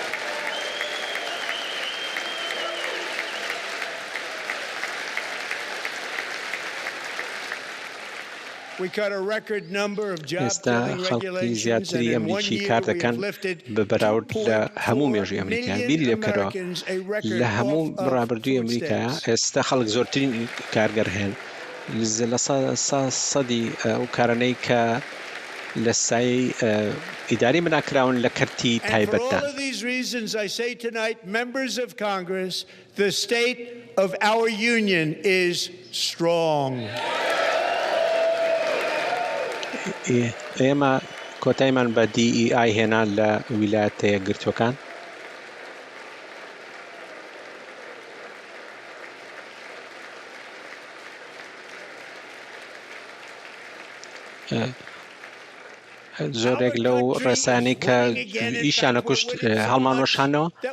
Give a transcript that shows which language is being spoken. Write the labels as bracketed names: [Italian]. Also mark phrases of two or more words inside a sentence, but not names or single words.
[Central Kurdish] ئێستا خەڵکی زیاتری ئەمریکی کار دەکەن بە بەراورد لە هەموو مێژووی ئەمریکا بیری لێ بکەرەوە لە هەموو ڕابردووی ئەمریکا ئێستا خەڵک زۆرترین کارگەر هێن لە سەدی ئەو کارانەی کە لە سایەی ئیداری بناکراون لە کەرتی تایبەتدان [English] The state of our union is strong. [Central Kurdish] ئێمە کۆتایمان بە DEI هێنا لە ویلایەتە یەکگرتووەکان زۆرێک لەو ڕێسانی کە ئیشانە کوشت هەڵمان وەشانەوە